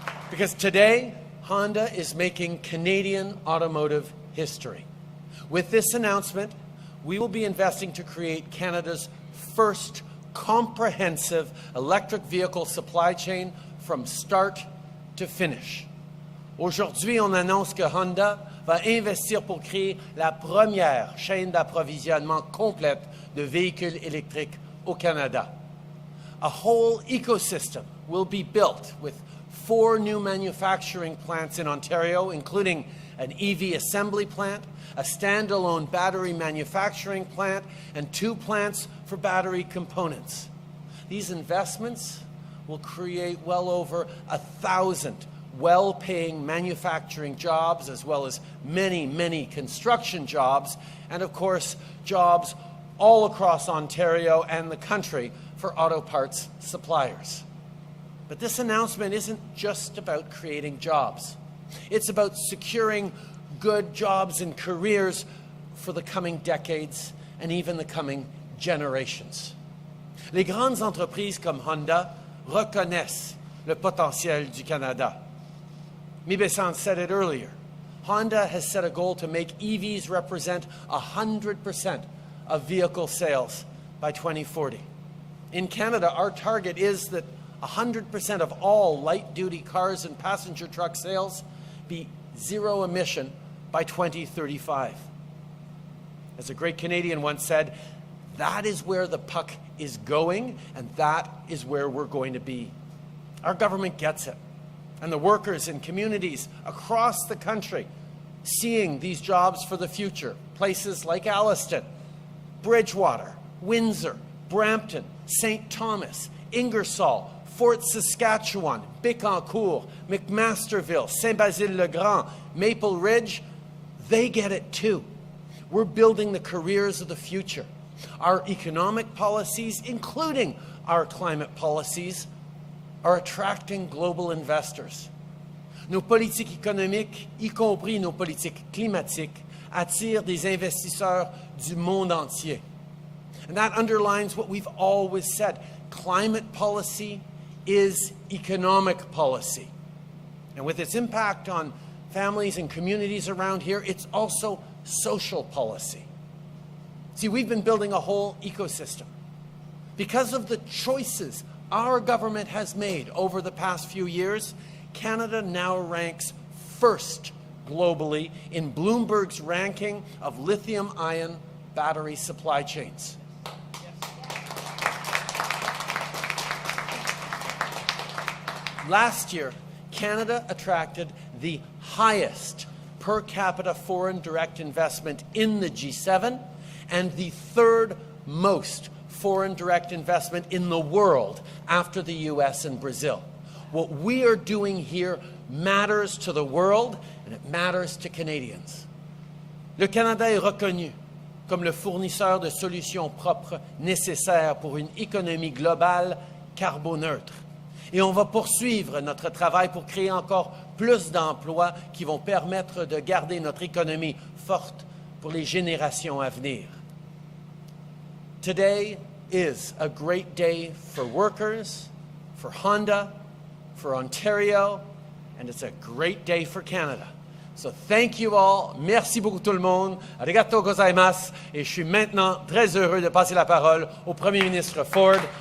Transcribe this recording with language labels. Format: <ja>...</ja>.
<en>Because today, Honda is making Canadian automotive history. With this announcement, we will be investing to create Canada's first comprehensive electric vehicle supply chain from start to finish.</en> <fr>Aujourd'hui, on annonce que Honda va investir pour créer la première chaîne d'approvisionnement complète de véhicules électriques au Canada.</fr> <en>A whole ecosystem will be built with 4 new manufacturing plants in Ontario, including an EV assembly plant, a standalone battery manufacturing plant, and 2 plants for battery components. These investments will create well over 1,000 well-paying manufacturing jobs, as well as many, many construction jobs, and of course, jobs all across Ontario and the country for auto parts suppliers. But this announcement isn't just about creating jobs. It's about securing good jobs and careers for the coming decades and even the coming generations.</en> <fr>Les grandes entreprises comme Honda reconnaissent le potentiel du Canada.</fr> <en>Mibe-san said it earlier. Honda has set a goal to make EVs represent 100% of vehicle sales by 2040. In Canada, our target is that 100% of all light-duty cars and passenger truck sales be zero emission by 2035. As a great Canadian once said, that is where the puck is going, and that is where we're going to be. Our government gets it, and the workers in communities across the country seeing these jobs for the future, places like Alliston, Bridgewater, Windsor, Brampton, St. Thomas, Ingersoll, Fort Saskatchewan, Bécancour, McMasterville, Saint-Basile-le-Grand, Maple Ridge, they get it too. We're building the careers of the future. Our economic policies, including our climate policies, are attracting global investors.</en> <fr>Nos politiques économiques, y compris nos politiques climatiques, attirent des investisseurs du monde entier.</fr> <en>And that underlines what we've always said. Climate policy is economic policy. And with its impact on families and communities around here, it's also social policy. See, we've been building a whole ecosystem. Because of the choices our government has made over the past few years, Canada now ranks first globally in Bloomberg's ranking of lithium-ion battery supply chains. Last year, Canada attracted the highest per capita foreign direct investment in the G7 and the 3rd most foreign direct investment in the world after the US and Brazil. What we are doing here matters to the world and it matters to Canadians.</en> <fr>Le Canada est reconnu comme le fournisseur de solutions propres nécessaires pour une économie globale carboneutre. Et on va poursuivre notre travail pour créer encore plus d'emplois qui vont permettre de garder notre économie forte pour les générations à venir.</fr> <en>Today is a great day for workers, for Honda, for Ontario, and it's a great day for Canada. So thank you all.</en> <fr>Merci beaucoup tout le monde.</fr> <ja>Arigatou gozaimasu.</ja> <fr>Et je suis maintenant très heureux de passer la parole au Premier ministre Ford.</fr>